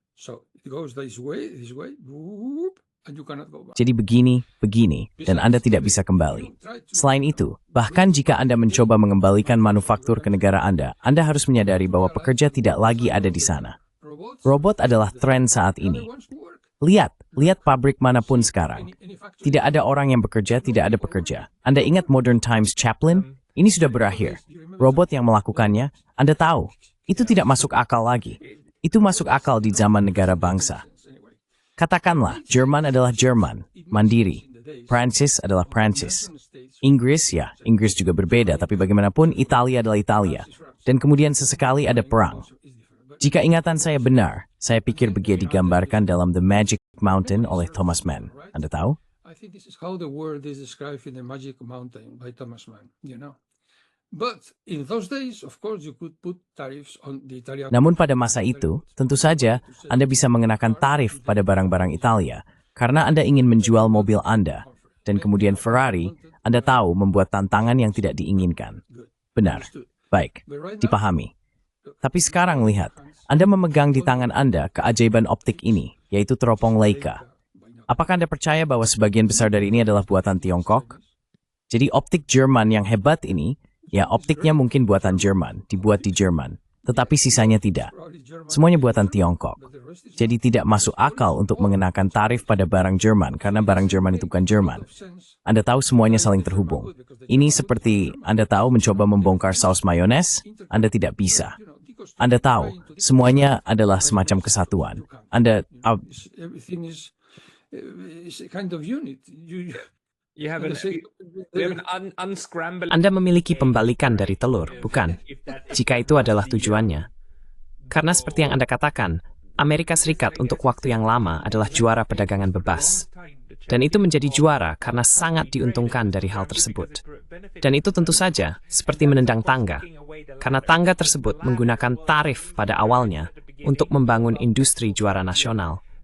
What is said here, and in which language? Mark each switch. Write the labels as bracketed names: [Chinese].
[English] So it goes this way, whoop, and you cannot go back. [Indonesian] Jadi begini, dan Anda tidak bisa kembali. Selain itu, bahkan jika Anda mencoba mengembalikan manufaktur ke negara Anda harus menyadari bahwa pekerja tidak lagi ada di sana. Robot adalah tren saat ini. Lihat pabrik manapun sekarang. Tidak ada orang yang bekerja, tidak ada pekerja. Anda ingat Modern Times Chaplin? Ini sudah berakhir. Robot yang melakukannya, Anda tahu, itu tidak masuk akal lagi. Itu masuk akal di zaman negara bangsa. Katakanlah, Jerman adalah Jerman, mandiri. Prancis adalah Prancis. Inggris juga berbeda, tapi bagaimanapun Italia adalah Italia. Dan kemudian sesekali ada perang. Jika ingatan saya benar, saya pikir begitu digambarkan dalam The Magic Mountain oleh Thomas Mann. Anda tahu? [English] I think this is how the world is described in The Magic Mountain by Thomas Mann, you know. But in those days, of course, you could put tariffs on the Italian. [Indonesian] Namun pada masa itu, tentu saja Anda bisa mengenakan tarif pada barang-barang Italia karena Anda ingin menjual mobil Anda. Dan kemudian Ferrari, Anda tahu, membuat tantangan yang tidak diinginkan. Benar. Baik. Dipahami. Tapi sekarang lihat, Anda memegang di tangan Anda keajaiban optik ini, yaitu teropong Leica. Apakah Anda percaya bahwa sebagian besar dari ini adalah buatan Tiongkok? Jadi optik Jerman yang hebat ini, ya optiknya mungkin buatan Jerman, dibuat di Jerman. Tetapi sisanya tidak. Semuanya buatan Tiongkok. Jadi tidak masuk akal untuk mengenakan tarif pada barang Jerman, karena barang Jerman itu bukan Jerman. Anda tahu semuanya saling terhubung. Ini seperti Anda tahu mencoba membongkar saus mayones, Anda tidak bisa. Anda tahu, semuanya adalah semacam kesatuan. Anda, [English] Everything is a kind of unit. You have an unscrambled. [Indonesian] Anda memiliki pembalikan dari telur, bukan? Jika itu adalah tujuannya. Karena seperti yang Anda katakan, Amerika Serikat untuk waktu yang lama adalah juara perdagangan bebas. Dan itu menjadi juara karena sangat diuntungkan dari hal tersebut. Dan itu tentu saja seperti menendang tangga, karena tangga tersebut menggunakan tarif pada awalnya untuk membangun industri juara nasional.